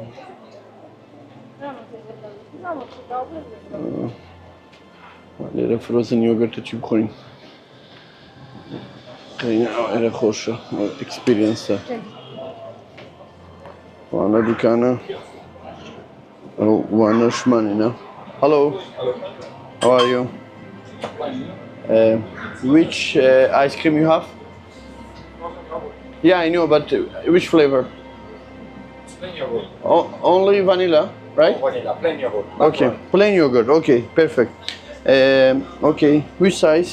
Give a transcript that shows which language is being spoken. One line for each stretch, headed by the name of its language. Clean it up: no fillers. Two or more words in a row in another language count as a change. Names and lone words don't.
Central Kurdish: لێرە
English: frozen yogurt
Central Kurdish: بخۆین ئێرە خۆشە ئەکسپیرینسە وانە دوکانە ئەو وانە شمانینە
English: Hello, how are you? Which ice cream you have? Yeah, I know, but which flavor? Plain yogurt. Only vanilla, right? Vanilla, plain yogurt. Okay, plain yogurt. Okay, perfect. Okay, which size?